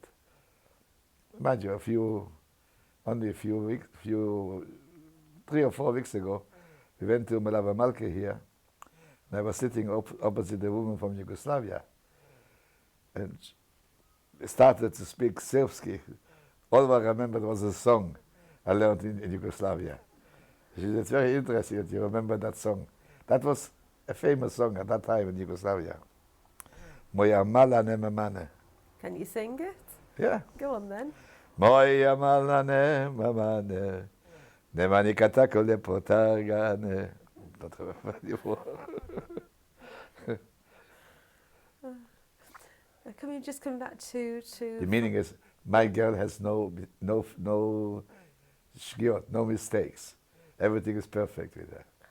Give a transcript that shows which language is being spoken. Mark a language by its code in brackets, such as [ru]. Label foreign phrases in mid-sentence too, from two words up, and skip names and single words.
[en] Mind you, only a few weeks, 3 or 4 weeks ago, we went to Malava Malke here, and I was sitting opposite a woman from Yugoslavia, and started to speak Serbsky. All I remembered was a song I learned in Yugoslavia. She said, it's very interesting that you remember that song. That was a famous song at that time in Yugoslavia. [hr] Moja mala nema mane. [en] Can you sing it? Yeah. Go on then. [hr] Moja mala nema mane. Nema nikad tako lijepo targane. [en] Don't remember anymore. Can we just come back to The meaning is, my girl has no shgiot, no mistakes. Everything is perfect with her.